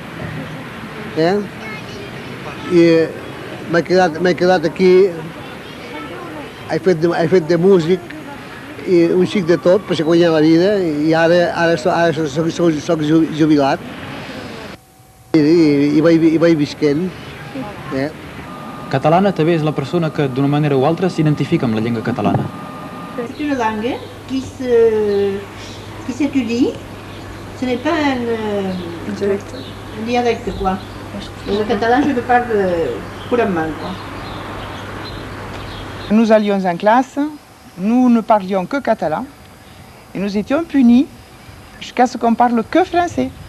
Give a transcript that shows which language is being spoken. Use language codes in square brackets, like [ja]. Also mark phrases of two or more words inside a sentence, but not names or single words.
[ca] i m'he quedat aquí, he fet de músic i un xic de tot per guanyar la vida i ara soc jubilat i vaig visquent. Catalana també és la persona que d'una manera o altra s'identifica amb la llengua catalana. [fr] C'est une langue qui s'étudie. Ce n'est pas un dialecte, quoi. Le catalan, je le parle couramment, quoi. Nous allions en classe, nous ne parlions que catalan et nous étions punis jusqu'à ce qu'on parle que français.